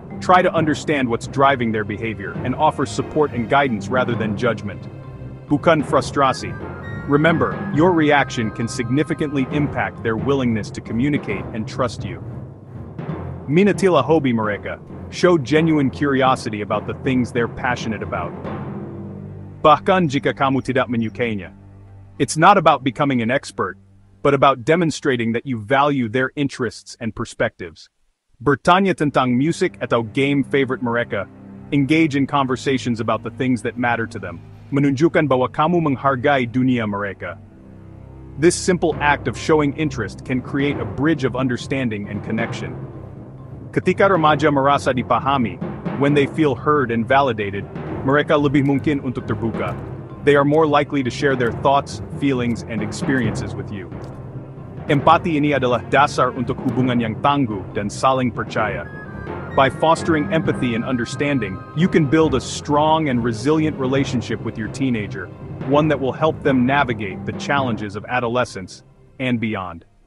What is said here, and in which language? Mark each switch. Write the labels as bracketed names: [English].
[English] Try to understand what's driving their behavior and offer support and guidance rather than judgment. [Indonesian] Bukan frustrasi. [English] Remember, your reaction can significantly impact their willingness to communicate and trust you. [Indonesian] Minatilah hobi mereka. [English] Show genuine curiosity about the things they're passionate about. [Indonesian] Bahkan jika kamu tidak menyukainya. [English] It's not about becoming an expert, but about demonstrating that you value their interests and perspectives. [Indonesian] Bertanya tentang musik atau game favorite mereka. [English] Engage in conversations about the things that matter to them. [Indonesian] Menunjukkan bahwa kamu menghargai dunia mereka. [English] This simple act of showing interest can create a bridge of understanding and connection. [Indonesian] Ketika remaja merasa dipahami, [English] when they feel heard and validated, [Indonesian] mereka lebih mungkin untuk terbuka. [English] They are more likely to share their thoughts, feelings, and experiences with you. [Indonesian] Empati ini adalah dasar untuk hubungan yang tangguh dan saling percaya. [English] By fostering empathy and understanding, you can build a strong and resilient relationship with your teenager, one that will help them navigate the challenges of adolescence and beyond.